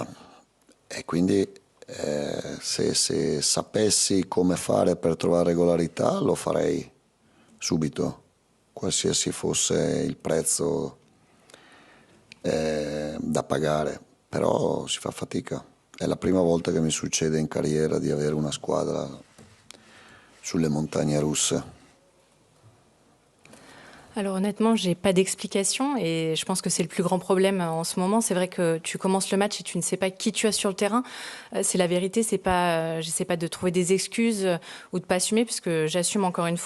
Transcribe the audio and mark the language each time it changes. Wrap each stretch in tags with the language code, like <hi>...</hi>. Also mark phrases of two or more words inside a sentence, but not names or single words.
<it>E quindi se sapessi come fare per trovare regolarità lo farei subito, qualsiasi fosse il prezzo da pagare, però si fa fatica. È la prima volta che mi succede in carriera di avere una squadra sulle montagne russe.</it> <fr>Alors honnêtement, j'ai pas d'explication et je pense que c'est le plus grand problème en ce moment. C'est vrai que tu commences le match et tu ne sais pas qui tu as sur le terrain. C'est la vérité. C'est pas, j'essaie pas de trouver des excuses ou de pas assumer, puisque j'assume encore une fois.</fr>